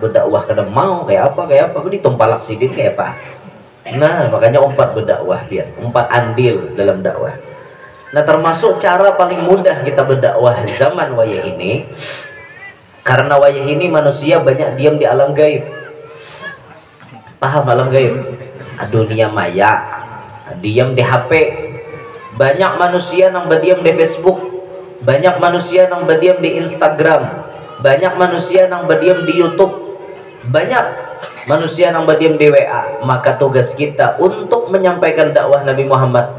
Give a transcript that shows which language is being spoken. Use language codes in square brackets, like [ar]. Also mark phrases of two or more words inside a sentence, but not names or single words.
[id] berdakwah kada mau kayak apa ditumpalak sidin kayak apa nah makanya umpat berdakwah dia umpat andil dalam dakwah nah termasuk cara paling mudah kita berdakwah zaman wayah ini karena wayah ini manusia banyak diam di alam gaib paham alam gaib dunia maya diam di HP banyak manusia yang berdiam di Facebook banyak manusia yang berdiam di Instagram banyak manusia yang berdiam di YouTube banyak manusia yang berdiam di WA maka tugas kita untuk menyampaikan dakwah Nabi Muhammad